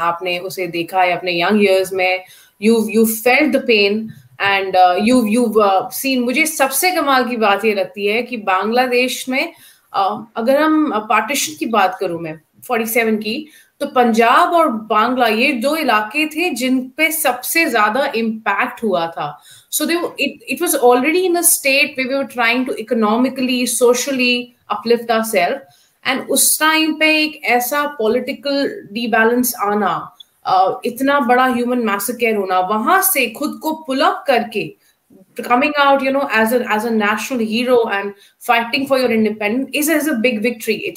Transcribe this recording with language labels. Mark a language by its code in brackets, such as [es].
[hi] आपने उसे देखा है अपने [en] young years में, you've felt the pain and you've seen। [hi] मुझे सबसे कमाल की बात ये लगती है कि बांग्लादेश में अगर हम पार्टीशन की बात करूं मैं 47 की, तो पंजाब और बांग्ला ये 2 इलाके थे जिन पे सबसे ज्यादा इम्पैक्ट हुआ था। [en] So it was already in a state where we were trying to economically, socially uplift ourselves, and [hi] उस टाइम पे एक ऐसा [en] political debalance [hi] आना, इतना बड़ा [en] human massacre [hi] होना, वहां से खुद को [en] pull up करके coming out, as a national hero and fighting for your independence is a big victory.